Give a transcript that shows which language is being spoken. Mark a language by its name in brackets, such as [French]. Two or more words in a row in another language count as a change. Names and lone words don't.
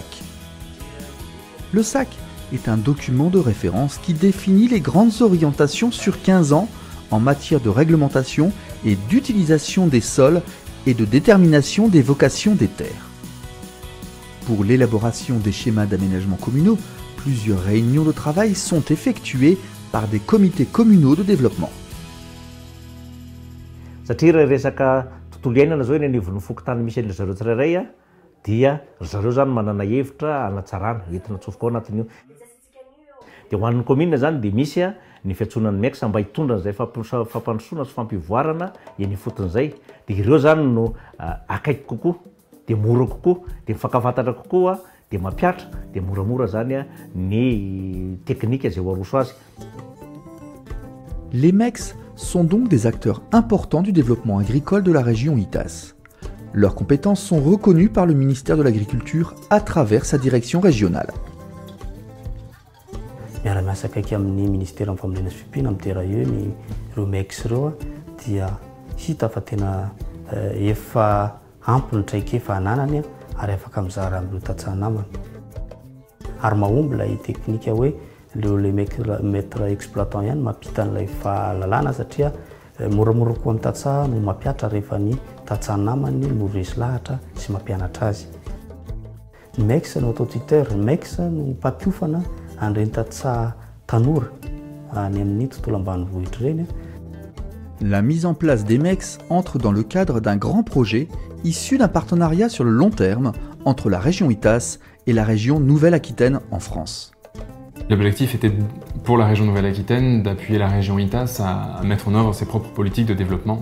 [French] Le SAC est un document de référence qui définit les grandes orientations sur 15 ans en matière de réglementation et d'utilisation des sols et de détermination des vocations des terres. Pour l'élaboration des schémas d'aménagement communaux, plusieurs réunions de travail sont effectuées par des comités communaux de développement. [Malagasy] Satria raha resaka tontolo iainana zao eny anivon'ny fokontany misy an'ilay zareo tsirairay a dia zareo zany manana hevitra hanatsarana entina atsofoka ao anatin'io. Dia ho an'ny commune zany dia misy a ny fiantsonan'ny MEX mba hitondra an'izay fampandrosoana sy fampivoarana eny foton'izay. Dia ireo zany no akaiky kokoa, dia mora kokoa, dia mifankafantatra kokoa, dia mampiatra, dia moramora zany a ny teknika izay ho aroso azy. [French] Les MEX sont donc des acteurs importants du développement agricole de la région ITAS. Leurs compétences sont reconnues par le ministère de l'Agriculture à travers sa direction régionale. [Malagasy] Miara-miasa akaiky amin'ny ministère amin'ny famolenana sy fiompiana amin'ny tera io ny ireo MEX ireo dia hita fa tena efa ampy ny traika efa ananany ary afaka mizara amin'ireo tantsaha-namana. Ary mahomby ilay teknika hoe [French] le maître exploitant [Malagasy] ihany mampita an'ilay fahalalana satria moramora koa ny tantsaha no mampiatra rehefa ny tantsaha-namany no resy lahatra sy mampianatra azy. Ny MEX no auto-tuteur, ny MEX no mpampiofana an'ireny tantsaha tanora any amin'ny tontolo ambanivohitra ireny. [French] La mise en place des MEX entre dans le cadre d'un grand projet issu d'un partenariat sur le long terme entre la région ITAS et la région Nouvelle-Aquitaine en France. L'objectif était pour la région Nouvelle-Aquitaine d'appuyer la région ITAS à mettre en œuvre ses propres politiques de développement.